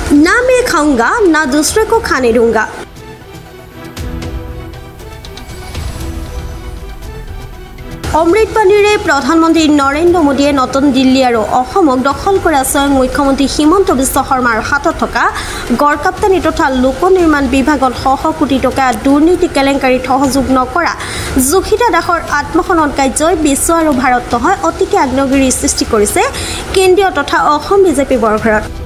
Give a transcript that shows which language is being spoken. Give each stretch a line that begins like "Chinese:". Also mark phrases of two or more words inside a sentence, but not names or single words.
Hindi: ना मैं खाऊंगा ना दूसरे को खाने दूंगा।
Assamese: অমৃতবাণীৰে প্ৰধানমন্ত্ৰী নৰেন্দ্ৰ মোদীয়ে নতুন দিল্লী আৰু অসমক দখল কৰা স্বয়ং মুখ্যমন্ত্ৰী হিমন্ত বিশ্ব শৰ্মাৰ হাতত থকা গড়কাপ্তানি তথা লোক নিৰ্মাণ বিভাগত শ কোটি টকা দুৰ্নীতি কেলেংকাৰীত সহযোগ নকৰা জুখিতা দাসৰ আত্মসন্মান কাৰ্যই বিশ্ব আৰু ভাৰত নহয় অতিকে আগ্নেয়গিৰিৰ সৃষ্টি কৰিছে কেন্দ্ৰীয় তথা অসম বিজেপি বৰ্গত।